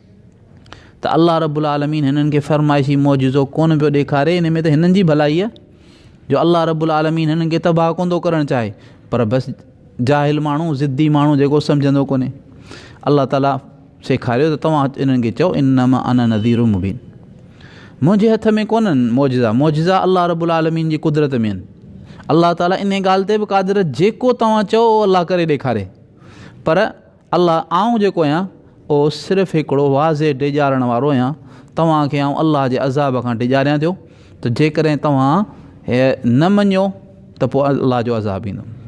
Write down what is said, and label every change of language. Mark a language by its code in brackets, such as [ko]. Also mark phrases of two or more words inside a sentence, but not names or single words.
[sd] त अलाह [ar] رب العالمين [sd] हिननि खे फ़रमाइशी मौजिज़ो कोन पियो ॾेखारे, इन में त हिननि जी भलाई आहे जो अलाह [ar] رب العالمين [sd] हिननि खे तबाह कोन थो करणु चाहे। पर बसि जाहिल माण्हू, ज़िद्दी माण्हू जेको सम्झंदो कोन्हे। अलाह ताला सेखारियो त तव्हां इन्हनि खे चओ [ar] إنما أنا نذير مبين, [sd] मुंहिंजे हथ में कोन्हनि मौजिज़ा, मौजिज़ा अलाह [ar] رب العالمين [sd] जी कुदरत में आहिनि। अलाह ताला इन ॻाल्हि ते बि क़ादिर, जेको तव्हां चओ उहो अलाह करे ॾेखारे। पर अलाह आऊं जेको आहियां उहो सिर्फ़ु हिकिड़ो वाज़े डिॼारण वारो आहियां। तव्हांखे आऊं अलाह जे अज़ाब खां डिॼारियां थो त जेकॾहिं तव्हां न मञियो त पोइ अलाह जो अज़ाब ईंदो।